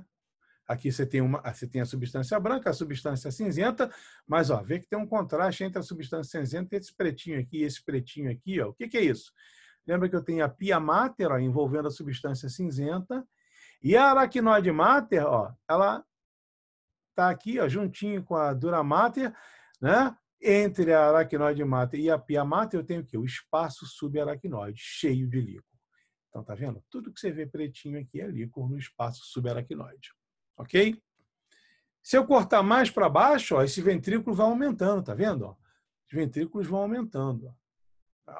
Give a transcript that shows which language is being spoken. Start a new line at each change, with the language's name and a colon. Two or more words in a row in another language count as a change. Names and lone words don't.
Portuguese: Aqui você tem a substância branca, a substância cinzenta, mas ó, vê que tem um contraste entre a substância cinzenta e esse pretinho aqui, esse pretinho aqui. Ó. O que é isso? Lembra que eu tenho a pia mater ó, envolvendo a substância cinzenta e a aracnoide mater, ó, ela está aqui ó, juntinho com a dura mater, né? Entre a aracnoide mater e a pia mater eu tenho o quê? O espaço subaracnoide, cheio de líquor. Então, tá vendo? Tudo que você vê pretinho aqui é líquor no espaço subaracnoide. Ok? Se eu cortar mais para baixo, ó, esse ventrículo vai aumentando, tá vendo? Ó? Os ventrículos vão aumentando. Ó.